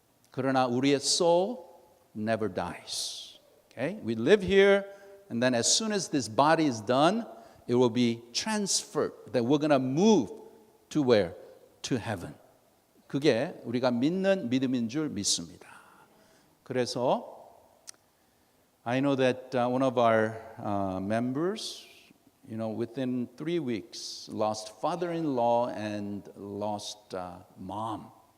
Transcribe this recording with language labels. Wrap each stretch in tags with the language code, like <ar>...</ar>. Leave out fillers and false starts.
<ko>그러나 우리의</ko> <en>soul never dies. Okay? We live here, and then as soon as this body is done, it will be transferred. That we're gonna move to where? To heaven.</en> <ko>그게 우리가 믿는 믿음인 줄 믿습니다.</ko> <en>그래서 I know that one of our members, within 3 weeks, lost father-in-law and lost mom.</en>